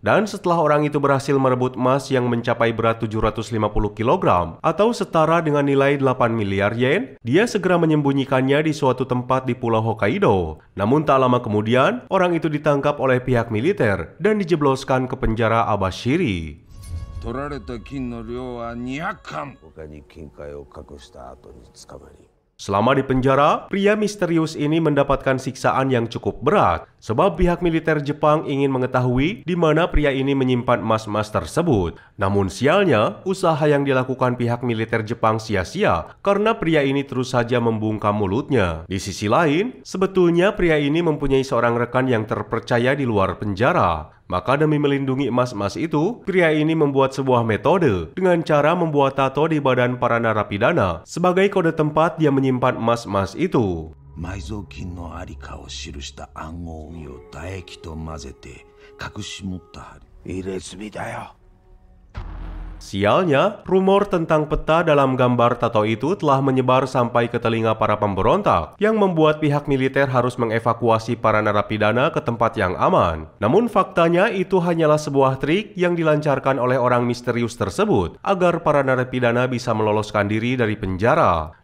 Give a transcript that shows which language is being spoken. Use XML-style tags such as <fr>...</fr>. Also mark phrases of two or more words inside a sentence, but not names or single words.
<id>Dan setelah orang itu berhasil merebut emas yang mencapai berat 750 kg atau setara dengan nilai 8 miliar yen, dia segera menyembunyikannya di suatu tempat di Pulau Hokkaido. Namun tak lama kemudian, orang itu ditangkap oleh pihak militer dan dijebloskan ke penjara Abashiri.</id> <ja>取られた金の量は200貫。他に金塊を隠した後に捕まり。</ja> <id>Selama di penjara, pria misterius ini mendapatkan siksaan yang cukup berat sebab pihak militer Jepang ingin mengetahui di mana pria ini menyimpan emas-emas tersebut. Namun sialnya, usaha yang dilakukan pihak militer Jepang sia-sia karena pria ini terus saja membungkam mulutnya. Di sisi lain, sebetulnya pria ini mempunyai seorang rekan yang terpercaya di luar penjara. Maka demi melindungi emas-emas itu, pria ini membuat sebuah metode dengan cara membuat tato di badan para narapidana sebagai kode tempat dia menyimpan emas-emas itu.</id> <ja>埋蔵金のありかを記した暗号を唾液と混ぜて隠し持った入れ墨だよ。</ja> <id>Sialnya, rumor tentang peta dalam gambar tato itu telah menyebar sampai ke telinga para pemberontak yang membuat pihak militer harus mengevakuasi para narapidana ke tempat yang aman. Namun faktanya itu hanyalah sebuah trik yang dilancarkan oleh orang misterius tersebut agar para narapidana bisa meloloskan diri dari penjara.</id>